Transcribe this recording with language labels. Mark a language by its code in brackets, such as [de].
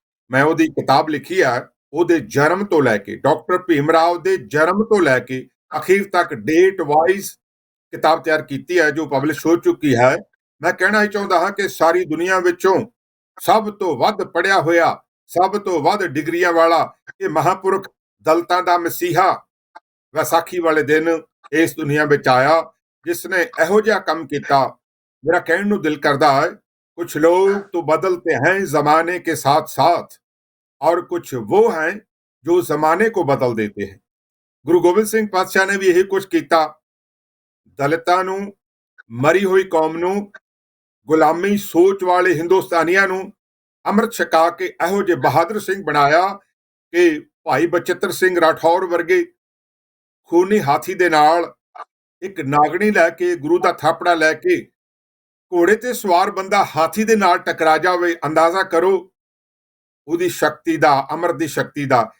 [pa] ਮੈਂ ਉਹਦੀ ਕਿਤਾਬ ਲਿਖੀ ਆ, ਉਹਦੇ ਜਨਮ ਤੋਂ ਲੈ ਕੇ, ਡਾਕਟਰ ਭੀਮ ਰਾਓ ਦੇ ਜਨਮ ਤੋਂ ਲੈ ਕੇ ਅਖੀਰ ਤੱਕ ਡੇਟ ਵਾਈਜ਼ ਕਿਤਾਬ ਤਿਆਰ ਕੀਤੀ ਹੈ ਜੋ ਪਬਲਿਸ਼ ਹੋ ਚੁੱਕੀ ਹੈ। ਮੈਂ ਕਹਿਣਾ ਹੀ ਚਾਹੁੰਦਾ ਹਾਂ ਕਿ ਸਾਰੀ ਦੁਨੀਆ ਵਿੱਚੋਂ ਸਭ ਤੋਂ ਵੱਧ ਪੜ੍ਹਿਆ ਹੋਇਆ, ਸਭ ਤੋਂ ਵੱਧ ਡਿਗਰੀਆਂ ਵਾਲਾ ਇਹ ਮਹਾਂਪੁਰਖ ਦਲਿਤਾਂ ਦਾ ਮਸੀਹਾ ਵਿਸਾਖੀ ਵਾਲੇ ਦਿਨ ਇਸ ਦੁਨੀਆ ਵਿੱਚ ਆਇਆ, [hi] जिसने [pa] ਇਹੋ ਜਿਹਾ ਕੰਮ ਕੀਤਾ। [hi] मेरा कहने ਨੂੰ दिल करता है, कुछ लोग तो बदलते हैं जमाने के साथ साथ और कुछ वो हैं जो जमाने को बदल देते हैं। गुरु गोबिंद सिंह पातशाह ने भी यही कुछ [pa] ਕੀਤਾ। ਦਲਿਤਾਂ ਨੂੰ, ਮਰੀ ਹੋਈ ਕੌਮ ਨੂੰ, ਗੁਲਾਮੀ ਸੋਚ ਵਾਲੇ ਹਿੰਦੁਸਤਾਨੀਆਂ ਨੂੰ ਅੰਮ੍ਰਿਤ ਛਕਾ ਕੇ ਇਹੋ ਜਿਹੇ ਬਹਾਦਰ ਸਿੰਘ ਬਣਾਇਆ ਕਿ ਭਾਈ ਬਚਿੱਤਰ ਸਿੰਘ ਰਾਠੌਰ ਵਰਗੇ ਖੂਨੀ ਹਾਥੀ ਦੇ ਨਾਲ ਇੱਕ ਨਾਗਣੀ ਲੈ ਕੇ, ਗੁਰੂ ਦਾ ਥਾਪੜਾ ਲੈ ਕੇ ਘੋੜੇ ਤੇ ਸਵਾਰ ਬੰਦਾ ਹਾਥੀ ਦੇ ਨਾਲ ਟਕਰਾ ਜਾਵੇ, ਅੰਦਾਜ਼ਾ ਕਰੋ ਉਹਦੀ ਸ਼ਕਤੀ ਦਾ, ਅਮਰ ਦੀ ਸ਼ਕਤੀ ਦਾ।